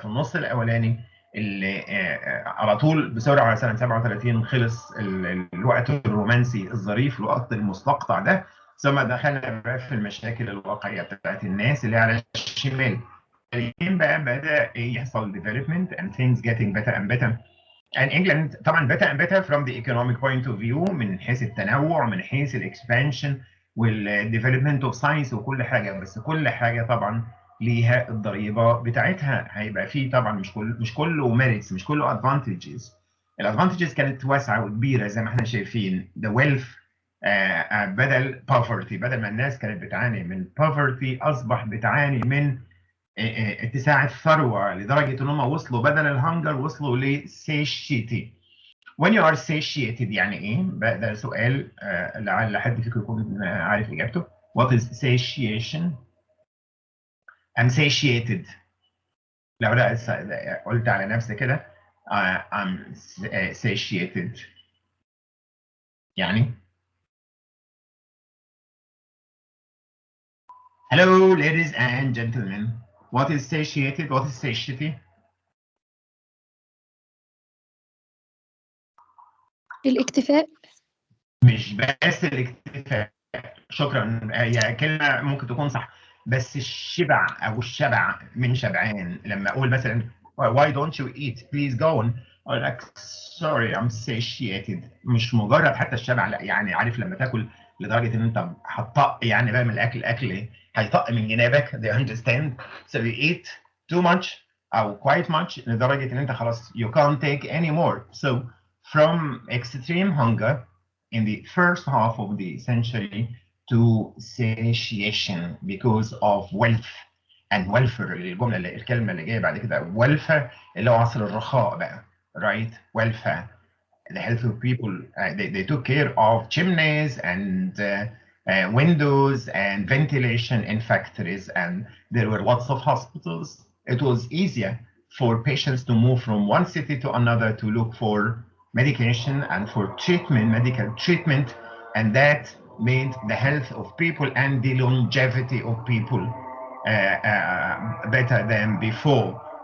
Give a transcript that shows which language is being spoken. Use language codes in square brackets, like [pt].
[ar] يبقى في النص الاولاني اللي على طول بسرعه سنه 37 خلص الوقت الرومانسي الظريف الوقت المستقطع ده، ثم دخلنا بقى في المشاكل الواقعيه بتاعت الناس اللي على الشمال. بقى بدا يحصل [en] development and things getting better and better. And England [ar] طبعا [en] better and better from the economic point of view [ar] من حيث التنوع من حيث [en] الاكسبانشن والديفلوبمنت of science [ar] وكل حاجه، بس كل حاجه طبعا ليها الضريبه بتاعتها. هيبقى فيه طبعا مش كله ميريتس، مش كله ادفانتجز. الادفانتجز كانت واسعه وكبيره زي ما احنا شايفين. [en] the wealth [ar] بدل poverty، بدل ما الناس كانت بتعاني من poverty اصبح بتعاني من اتساع الثروه لدرجه ان هم وصلوا بدل الهنجر وصلوا لسيشيتي. [en] when you are satiated [ar] يعني ايه؟ ده سؤال لعل حد فيكم يكون عارف اجابته. [en] what is satiation؟ I'm satiated. [ar] لو لا قلت على نفسي كده [en] I'm satiated يعني hello ladies and gentlemen, what is satiated? what is satiety؟ [ar] الاكتفاء. مش بس الاكتفاء، شكرا، هي كلمه ممكن تكون صح، بس الشبع او الشبع من شبعان. لما اقول مثلا [en] why don't you eat please go on [ar] اقول لك [en] sorry I'm satiated، [ar] مش مجرد حتى الشبع، لا يعني عارف لما تاكل لدرجه ان انت هتطق يعني بقى من الاكل هيطق من جنابك. [en] they understand so you eat too much او quite much [ar] لدرجه ان انت خلاص [en] you can't take any more. So from extreme hunger in the first half of the century to satiation because of wealth and welfare. [ar] الكلمة اللي جاية بعد كده welfare اللي هو عصر الرخاء بقى، right? [en] welfare, the health of people. They took care of chimneys and windows and ventilation in factories, and there were lots of hospitals. It was easier for patients to move from one city to another to look for medication and for treatment, medical treatment, and that made the health of people and the longevity of people better than before.